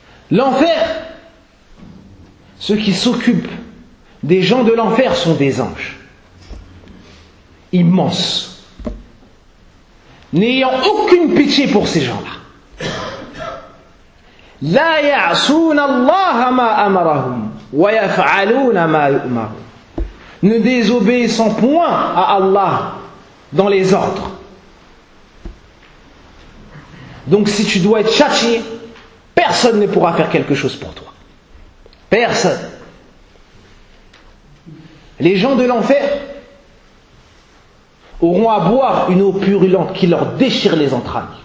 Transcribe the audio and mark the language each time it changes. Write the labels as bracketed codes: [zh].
[fr] L'enfer, ceux qui s'occupent des gens de l'enfer sont des anges. Immenses. N'ayant aucune pitié pour ces gens-là. [ar] لا يعصون الله ما أمرهم ويفعلون ما يؤمر. [fr] Ne désobéissant point à Allah dans les ordres. Donc si tu dois être châtié, personne ne pourra faire quelque chose pour toi. Personne. Les gens de l'enfer auront à boire une eau purulente qui leur déchire les entrailles.